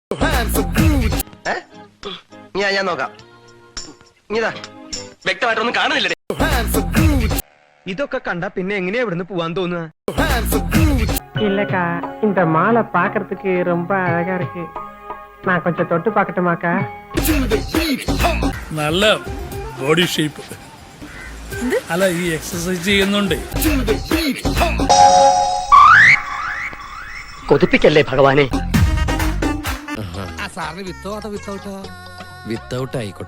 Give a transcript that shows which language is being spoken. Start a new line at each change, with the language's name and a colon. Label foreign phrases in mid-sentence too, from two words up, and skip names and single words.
Malayalam: ഞാൻ നോക്കാം. ഇതാ വ്യക്തമായിട്ടൊന്നും കാണുന്നില്ലേ? ഇതൊക്കെ കണ്ട പിന്നെ എങ്ങനെയാ ഇവിടുന്ന് പോവാൻ തോന്നുക?
Tamil: இல்லக்கா இந்த மாலை பாக்குறதுக்கு ரொம்ப அழகா இருக்கு. நான் கொஞ்சம் தொட்டு பார்க்கட்டுமாக்கா?
Malayalam: നല്ല
English: body shape
Malayalam: അല്ല ഈ എക്സസൈസ് ചെയ്യുന്നുണ്ട്. കൊതിപ്പിക്കല്ലേ ഭഗവാനെ. വിത്തൗട്ട് ആയിക്കോട്ടെ.